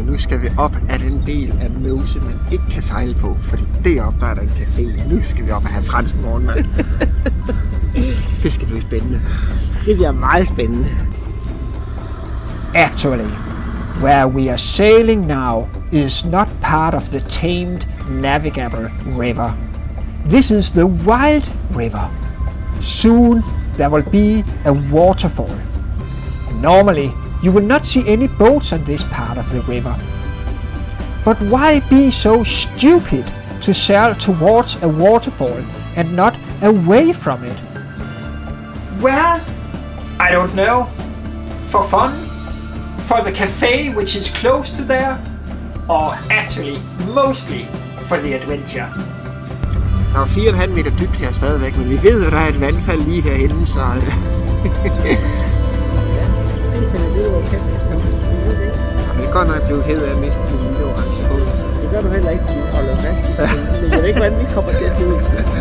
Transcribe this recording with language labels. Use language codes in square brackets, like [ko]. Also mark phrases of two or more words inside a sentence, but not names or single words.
[da] Nu skal vi op af den del af Meuse, man ikke kan sejle på. Fordi deroppe der er der en café. Nu skal vi op og have fransk morgenmad. Det skal blive spændende. Det bliver meget spændende. [en] Actually, where we are sailing now is not part of the tamed navigable river. This is the wild river. Soon there will be a waterfall. Normally, you will not see any boats on this part of the river. But why be so stupid to sail towards a waterfall and not away from it? Well, I don't know. For fun? for the cafe which is close to there, or actually mostly for the adventure. [da] Der er 4,5 meter dybt her stadigvæk, men vi ved, at der er et vandfald lige herinde, så... Ja, det kan det jo kæmpe, Thomas. Jeg vil godt nok blive ked af at miste min lille orange båd. Det gør du heller ikke, fordi du holder fast i den. Men jeg ved ikke, hvordan vi kommer til at se ud.